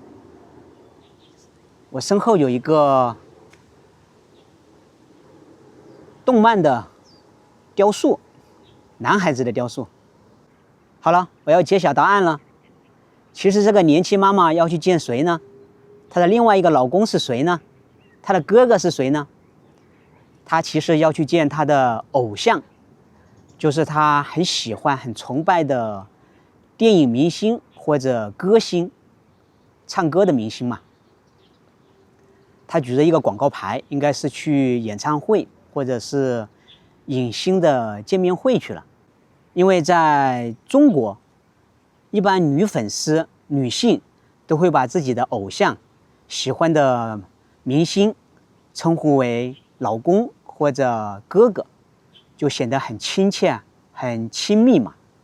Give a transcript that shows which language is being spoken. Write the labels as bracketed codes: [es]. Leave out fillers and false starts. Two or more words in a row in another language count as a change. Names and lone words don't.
[zh] 我身後有一個動漫的雕塑，男孩子的雕塑。好了，我要揭曉答案了。其實這個年輕媽媽要去見誰呢？她的另外一個老公是誰呢？她的哥哥是誰呢？她其實要去見她的偶像，就是她很喜歡、很崇拜的電影明星或者歌星、唱歌的明星嘛。他舉着一個廣告牌，應該是去演唱會或者是影星的見面會去了。因為在中國，一般女粉絲、女性都會把自己的偶像、喜歡的明星稱呼為老公或者哥哥，就顯得很親切、很親密嘛。